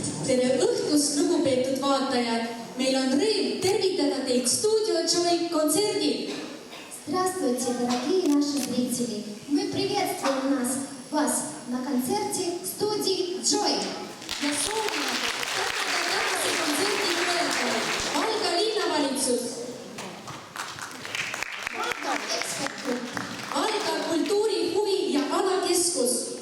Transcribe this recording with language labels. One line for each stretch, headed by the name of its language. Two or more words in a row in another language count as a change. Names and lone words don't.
Estonian: Tere õhtust, lugupeetud vaatajad! Meil on rõõm tervitada teid Studio Joy kontserdil.
Russian: Здравствуйте, дорогие наши зрители! Мы приветствуем вас на концерте студии Joy.
Estonian: Ja soovime tänada tänase kontserdi toetajaid Valga linnavalitsus, Valga kultuuri-, huvi- ja alakeskus.